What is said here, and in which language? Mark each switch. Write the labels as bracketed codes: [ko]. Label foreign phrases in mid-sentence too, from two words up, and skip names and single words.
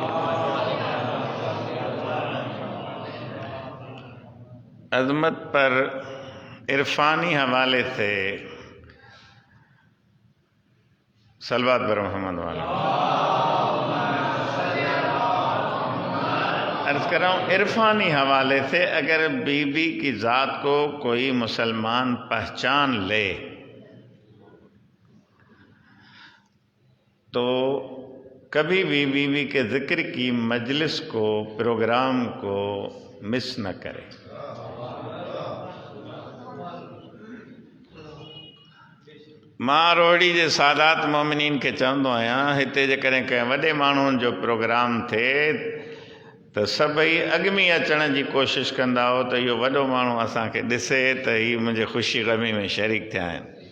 [ur] عظمت پر عرفانی حوالے سے صلوات بر محمد والا عرض کر رہا ہوں، عرفانی حوالے سے اگر بی بی کی ذات کو کوئی مسلمان پہچان لے تو کبھی بھی بیوی کے ذکر کی مجلس کو، پروگرام کو مس نہ کرے۔ [sd] मां रोहिड़ी जे सादात मोमिनीन खे चवंदो आहियां, हिते जेकॾहिं कंहिं वॾे माण्हुनि जो प्रोग्राम थिए त सभई अॻिमी अचण जी कोशिशि कंदा हो त इहो वॾो माण्हू असांखे ॾिसे त हीअ मुंहिंजे ख़ुशी ग़मी में शरीक थिया आहिनि।